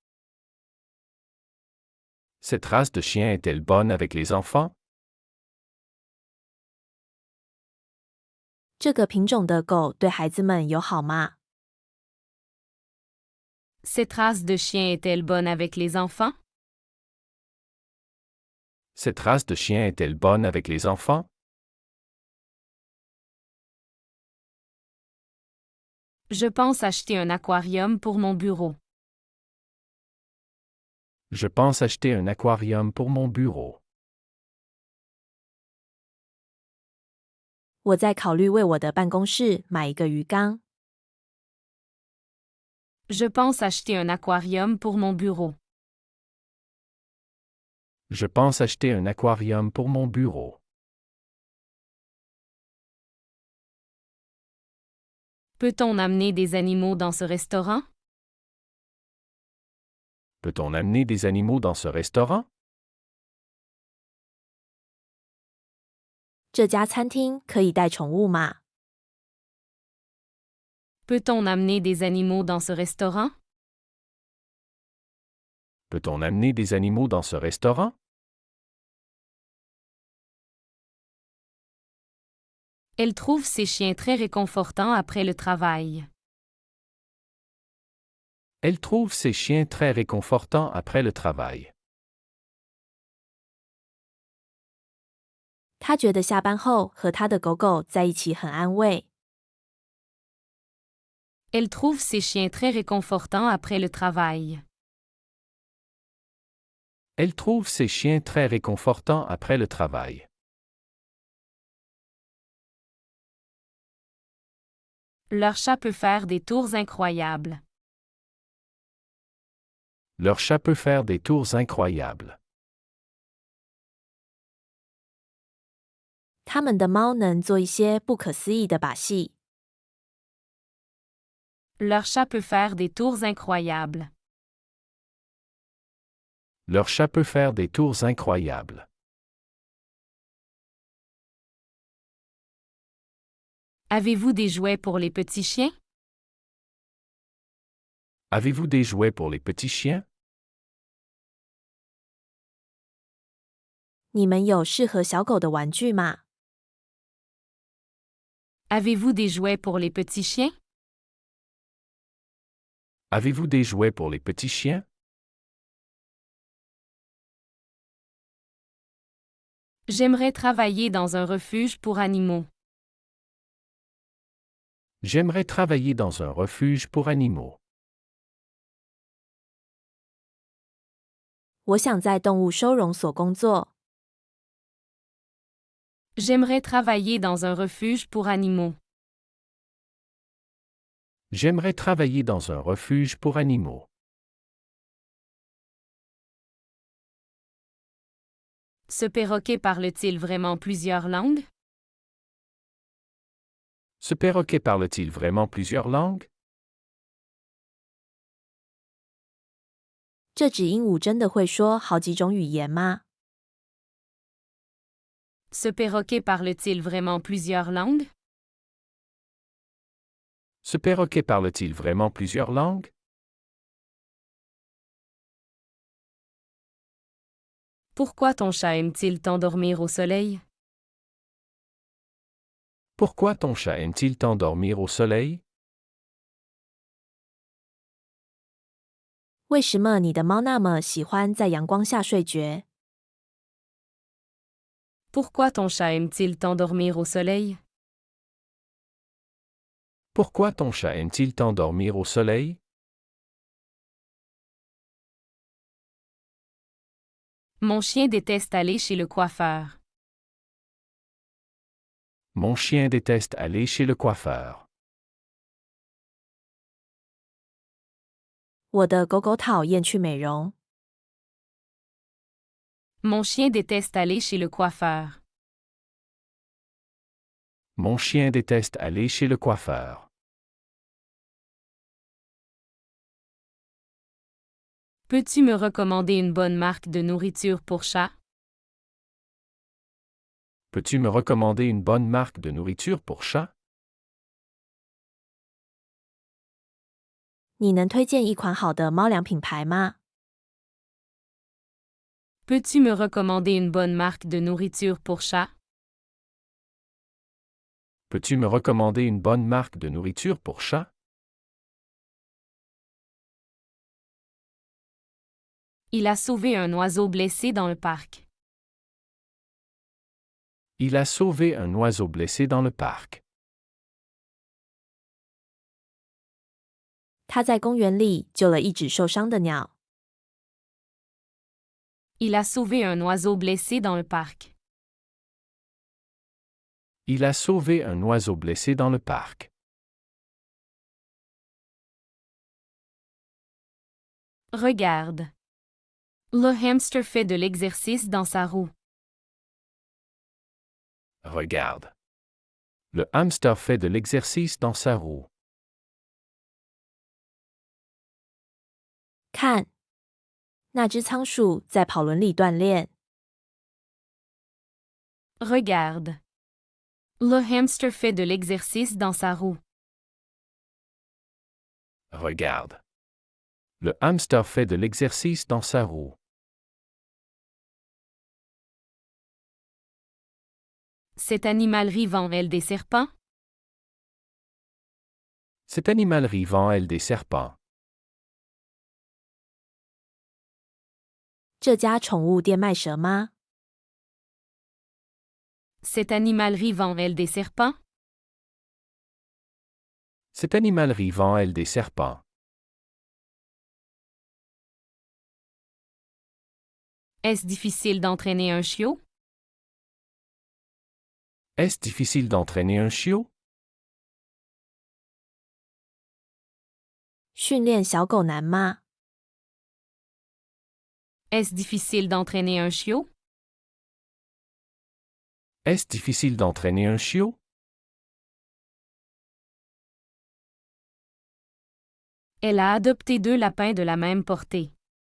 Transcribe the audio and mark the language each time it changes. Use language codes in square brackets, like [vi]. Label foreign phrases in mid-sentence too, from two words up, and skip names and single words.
[fr] Cette race de chien est-elle bonne avec les enfants? [zh] 这个品种的狗对孩子们友好吗？ [fr] Cette race de chien est-elle bonne avec les enfants? Cette race de chien est-elle bonne avec les enfants? Je pense acheter un aquarium pour mon bureau. Je pense acheter un aquarium pour mon bureau. [zh] 我在考虑为我的办公室买一个鱼缸。 [fr] Je pense acheter un aquarium pour mon bureau. Je pense acheter un aquarium pour mon bureau. Peut-on amener des animaux dans ce restaurant? Peut-on amener des animaux dans ce restaurant? [zh] 这家餐厅可以带宠物吗？ [fr] Peut-on amener des animaux dans ce restaurant? Peut-on amener des animaux dans ce restaurant? Elle trouve ses chiens très réconfortants après le travail. Elle trouve ses chiens très réconfortants après le travail. [zh] 他觉得下班后和他的狗狗在一起很安慰。 [fr] Elle trouve ses chiens très réconfortants après le travail. Elle trouve ses chiens très réconfortants après le travail. Leur chat peut faire des tours incroyables. Leur chat peut faire des tours incroyables. [zh] 他们的猫能做一些不可思议的把戏。 [fr] Leur chat peut faire des tours incroyables. Leur chat peut faire des tours incroyables. Avez-vous des jouets pour les petits chiens? Avez-vous des jouets pour les petits chiens? [zh] 你们有适合小狗的玩具吗？ [fr] Avez-vous des jouets pour les petits chiens? Avez-vous des jouets pour les petits chiens? J'aimerais travailler dans un refuge pour animaux. J'aimerais travailler dans un refuge pour animaux. [zh] 我想在动物收容所工作。 [fr] J'aimerais travailler dans un refuge pour animaux. J'aimerais travailler dans un refuge pour animaux. Ce perroquet parle-t-il vraiment plusieurs langues? Ce perroquet parle-t-il vraiment plusieurs langues? [zh] 这只鹦鹉真的会说好几种语言吗？ [fr] Ce perroquet parle-t-il vraiment plusieurs langues? Ce perroquet parle-t-il vraiment plusieurs langues? Pourquoi ton chat aime-t-il tant dormir au soleil? Pourquoi ton chat aime-t-il tant dormir au soleil? [zh] 为什么你的猫那么喜欢在阳光下睡觉？ [fr] Pourquoi ton chat aime-t-il tant dormir au soleil? Pourquoi ton chat aime-t-il tant dormir au soleil? Mon chien déteste aller chez le coiffeur. Mon chien déteste aller chez le coiffeur. [zh] 我的狗狗讨厌去美容。 [fr] Mon chien déteste aller chez le coiffeur. Mon chien déteste aller chez le coiffeur. Peux-tu me recommander une bonne marque de nourriture pour chat? Peux-tu me recommander une bonne marque de nourriture pour chat? [zh] 你能推荐一款好的猫粮品牌吗？ [fr] Peux-tu me recommander une bonne marque de nourriture pour chat? Peux-tu me recommander une bonne marque de nourriture pour chat? Il a sauvé un oiseau blessé dans le parc. Il a sauvé un oiseau blessé dans le parc. [zh] 他在公园里救了一只受伤的鸟。 [fr] Il a sauvé un oiseau blessé dans le parc. Il a sauvé un oiseau blessé dans le parc. Regarde. Le hamster fait de l'exercice dans sa roue. Regarde. Le hamster fait de l'exercice dans sa roue. [zh] 看，那只仓鼠在跑轮里锻炼。 [fr] Regarde. Le hamster fait de l'exercice dans sa roue. Regarde. Le hamster fait de l'exercice dans sa roue. Cet animal vivant aile des serpents? Cet animal vivant aile des serpents. [zh] 这家宠物店卖蛇吗？ [fr] Cet animal vivant aile des serpents? Cet animal vivant aile des serpents. Est-ce difficile d'entraîner un chiot? Est-ce difficile d'entraîner un chiot? [zh] 训练小狗难吗？ [fr] Est-ce difficile d'entraîner un chiot? Est-ce difficile d'entraîner un chiot? Elle a adopté 2 lapins de la même portée.